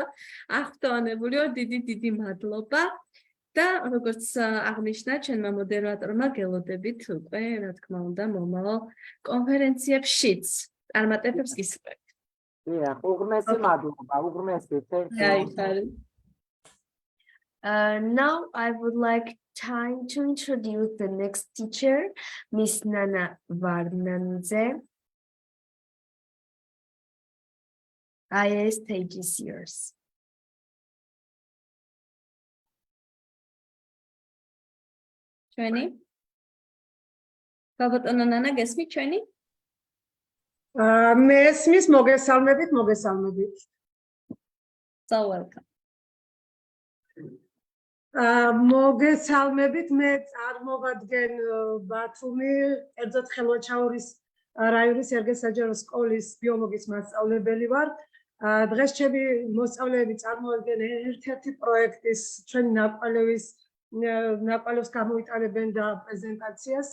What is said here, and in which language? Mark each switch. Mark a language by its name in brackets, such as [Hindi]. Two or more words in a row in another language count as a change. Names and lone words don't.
[Georgian] აღფრთოვანებული ვარ, დიდი მადლობა. და როგორც აღნიშნა ჩვენმა მოდერატორმა გელოდებით უკვე რა თქმა უნდა მომავალ კონფერენციებშიც წარმატებებს გისურვებთ. უღრმესი მადლობა, უღრმესი. [English] Now I would like time to introduce the next teacher, Miss Nana Varnanze. IIU stage is yours. [Georgian] ჩვენი გალბატონო ნანა გესმით ჩვენი? მესმის, მოგესალმებით. [English] So welcome. [Georgian] მოგესალმებით, მე წარმოვადგენ ბათუმი, კერძოდ ხელვაჩაურის რაიონის ერგეს-საჯარო სკოლის ბიოლოგიის მასწავლებელი ვარ. დღეს ჩემი მოსწავლეები წარმოვადგენ ერთ-ერთი პროექტის ჩვენი ნაკვალევს გამოიტანებენ და პრეზენტაციას.